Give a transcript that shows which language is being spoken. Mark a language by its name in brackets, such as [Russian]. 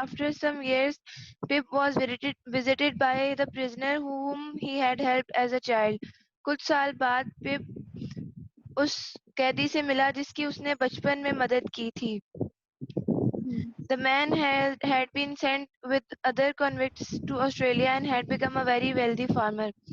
[English] After some years, Pip was visited by the prisoner whom he had helped as a child. [Urdu] کچھ سال بعد پپ اس قیدی سے ملا جس کی اس نے بچپن میں مدد کی تھی. [English] The man had been sent with other convicts to Australia and had become a very wealthy farmer.